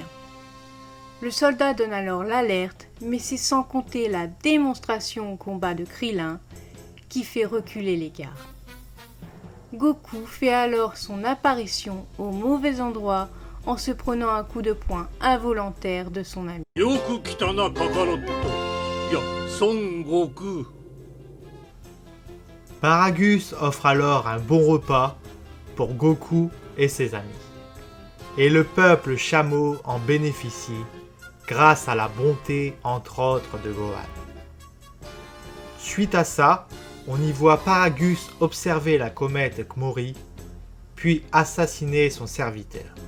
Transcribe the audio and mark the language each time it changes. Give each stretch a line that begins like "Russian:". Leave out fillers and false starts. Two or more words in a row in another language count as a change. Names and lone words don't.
French: Le soldat donne alors l'alerte, mais c'est sans compter la démonstration au combat de Krillin qui fait reculer les gardes. Goku fait alors son apparition au mauvais endroit en se prenant un coup de poing involontaire de son ami.
Japanese: よく来たなカカロット。いや、孫悟空。
French: Paragus offre alors un bon repas pour Goku et ses amis. Et le peuple chameau en bénéficie grâce à la bonté entre autres de Gohan. Suite à ça, on y voit Paragus observer la comète Kmori, puis assassiner son serviteur.